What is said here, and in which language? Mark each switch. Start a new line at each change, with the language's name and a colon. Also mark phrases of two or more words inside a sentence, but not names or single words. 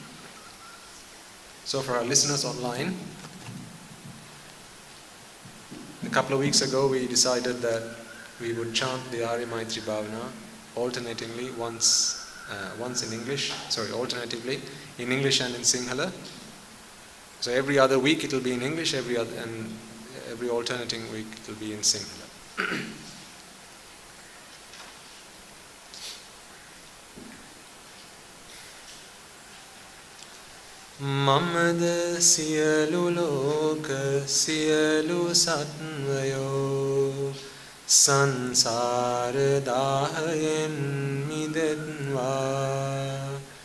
English: So for our listeners online, a couple of weeks ago we decided that we would chant the Arya Maitri Bhavana alternatively, alternatively in English and in Sinhala. So every other week it will be in English, every alternating week it will be in Sinhala.
Sinhala: මමද සියලු ලෝක සියලු සත්වයෝ සංසාර දහයෙන් මිදෙත්වා